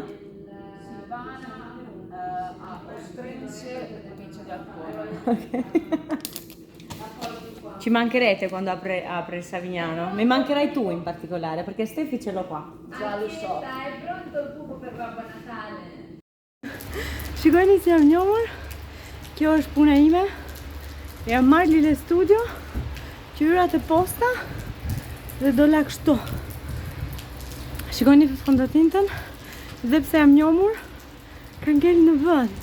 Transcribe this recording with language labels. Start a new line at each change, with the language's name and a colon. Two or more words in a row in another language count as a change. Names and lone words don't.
Italian: Silvana a Ostrense, provincia di Alcora. Ok. Ci mancherete quando apre il Savignano. Mi mancherai tu in particolare, perché Steffi ce l'ho qua. Già lo so. È pronto il buco per Babbo Natale?
Albanian: Shikojni si jam njohur. Kjo është puna ime. Jam marrë Lile Studio, qyrat e posta dhe dola kështu. Shikoni fondotintën dhe pse jam njomur, ka ngel në vend.